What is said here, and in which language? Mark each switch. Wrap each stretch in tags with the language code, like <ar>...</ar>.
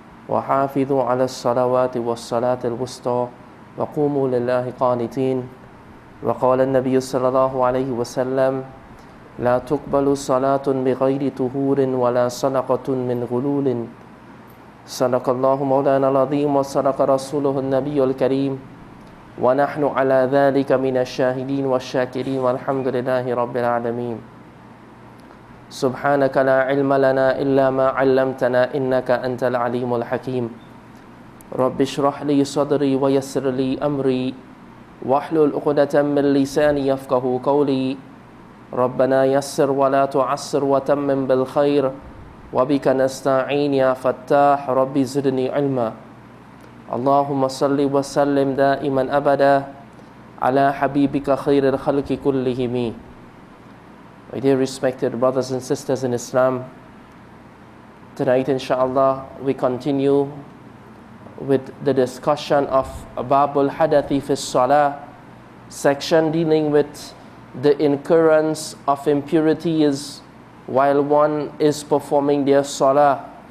<ar>Wa hafidhu ala as-salawati was-salati al-wusta وقوموا لله قانتين. وقال النبي صلى الله عليه وسلم لا تقبل صلاة بغير طهور ولا صدقة من غلول. صدق الله مولانا العظيم وصدق رسوله النبي الكريم ونحن على ذلك من الشاهدين والشاكرين والحمد لله رب العالمين. سبحانك لا علم لنا إلا ما علمتنا إنك أنت العليم الحكيم. رب اشرح لي صدري ويسر لي أمري واحلل عقدة من لساني يفقه قولي. ربنا يسر ولا تعسر وتمم بالخير وبك نستعين يا فتاح ربي زدني علما. اللهم صل وسلم دائما أبدا على حبيبك خير الخلق كلهم.</ar> <en>My dear respected brothers and sisters in Islam, tonight inshallah we continue with the discussion of Babul Hadathi fi Salaah, section dealing with the incurrence of impurities while one is performing their Salah.</en>